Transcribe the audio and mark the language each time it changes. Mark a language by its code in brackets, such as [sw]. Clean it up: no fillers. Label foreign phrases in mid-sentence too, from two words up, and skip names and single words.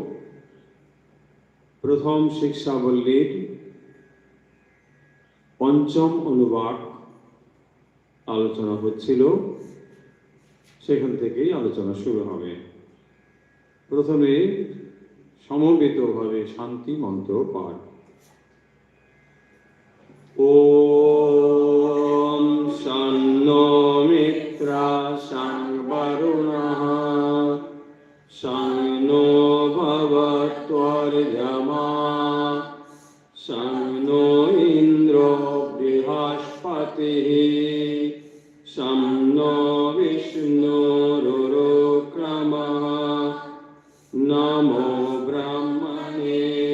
[bn] প্রথম শিক্ষাবল্লীর পঞ্চম অনুবাদ আলোচনা হচ্ছিল, সেখান থেকেই আলোচনা শুরু হবে। প্রথমে সমবেতভাবে শান্তি মন্ত্র পাঠ। [sa] ওম শান্নো মিত্রা শাং বরুণঃ শান্নো ভবত্বর্যমা শান্নো ইন্দ্র বৃহস্পতিঃ শান্নো বিষ্ণুরুক্রমঃ নমো ব্রহ্মণে